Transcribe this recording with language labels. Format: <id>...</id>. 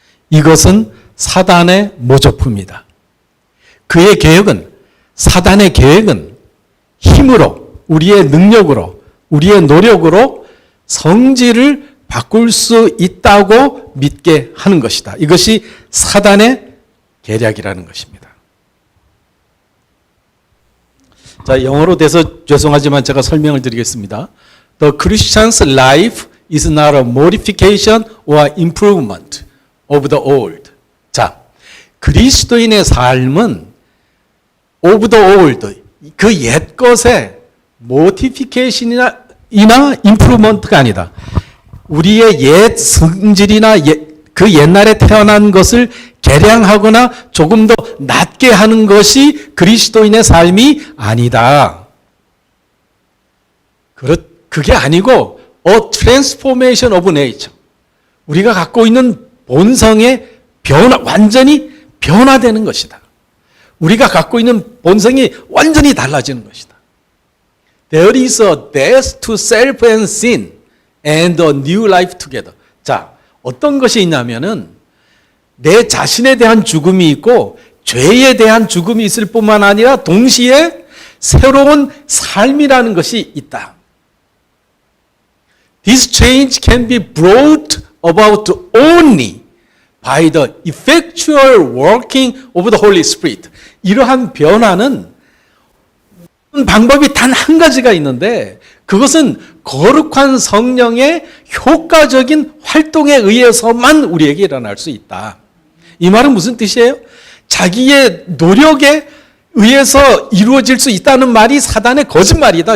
<ko>이것은 사단의 모조품이다. 그의 계획은, 사단의 계획은 힘으로, 우리의 능력으로, 우리의 노력으로 성질을 바꿀 수 있다고 믿게 하는 것이다. 이것이 사단의 계략이라는 것입니다. 자, 영어로 돼서 죄송하지만 제가 설명을 드리겠습니다.</ko> <en>The Christian's life is not a modification or improvement of the old.</en> <ko>자, 그리스도인의 삶은</ko> <en>of the old,</en> <ko>그 옛 것의 modification이나 improvement가 아니다. 우리의 옛 성질이나 그 옛날에 태어난 것을 개량하거나 조금 더 낫게 하는 것이 그리스도인의 삶이 아니다. 그게 아니고</ko> <en>a transformation of nature.</en> <ko>우리가 갖고 있는 본성의 변화, 완전히 변화되는 것이다. 우리가 갖고 있는 본성이 완전히 달라지는 것이다.</ko> <en>There is a death to self and sin and a new life together.</en> <ko>자, 어떤 것이 있냐면은 내 자신에 대한 죽음이 있고 죄에 대한 죽음이 있을 뿐만 아니라 동시에 새로운 삶이라는 것이 있다.</ko> <en>This change can be brought about only by the effectual working of the Holy Spirit.</en> <ko>이러한 변화는 방법이 단 한 가지가 있는데 그것은 거룩한 성령의 효과적인 활동에 의해서만 우리에게 일어날 수 있다. 이 말은 무슨 뜻이에요? 자기의 노력에 의해서 이루어질 수 있다는 말이 사단의 거짓말이다.</ko>